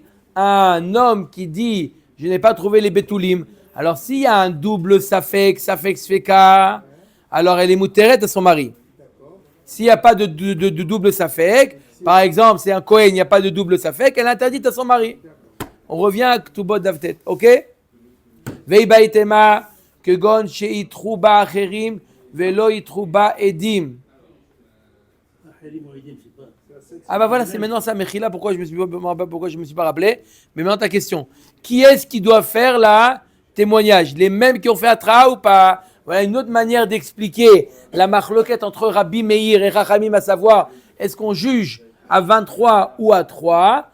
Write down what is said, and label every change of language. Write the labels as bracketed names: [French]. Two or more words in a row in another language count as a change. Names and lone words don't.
[French] Un homme qui dit je n'ai pas trouvé les betoulim. Alors s'il y a un double [Hebrew] ספק ספקא, [French] alors elle est mouteret à son mari. S'il n'y a pas de double safek, par exemple c'est un Kohen, il n'y a pas de double safek, elle est interdite à son mari. On revient à Ktubot Davtet, ok? [Aramaic] ואיבעית אימא כגון שאיתרבו אחרים ולא איתרבו עדים. [French] Ah bah voilà, c'est maintenant ça, Mechila, pourquoi je me suis pas rappelé. Mais maintenant ta question. Qui est-ce qui doit faire la témoignage? Les mêmes qui ont fait Atra ou pas? Voilà une autre manière d'expliquer la machloket entre Rabbi Meir et Chachamim, à savoir, est-ce qu'on juge à 23 ou à 3?